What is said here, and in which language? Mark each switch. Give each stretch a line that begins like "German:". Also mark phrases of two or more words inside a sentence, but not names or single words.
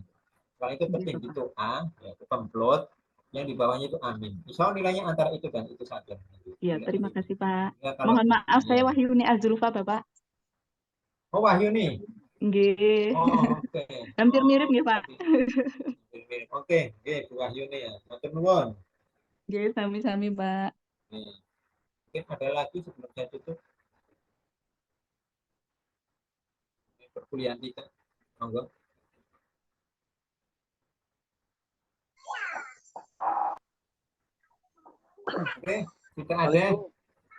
Indonesian: Kalau itu penting itu A, ya itu pemplot, yang di bawahnya itu amin.
Arabic: إن شاء الله
Indonesian: nilainya antara itu dan itu saja. Ya, terima kasih Pak. Ya, kalau Mohon maaf, saya Wahyuni Azulfa Bapak. Oh Wahyuni. Nggih. Oh, oke. Hampir mirip nggih, Pak. Oke, Bu Wahyuni ya.
Javanese: Matur nuwun. Nggih, sami-sami, Pak.
Indonesian: Mungkin ada lagi sebelum saya tutup. Perkuliahan kita. Monggo. Oke, kita ada.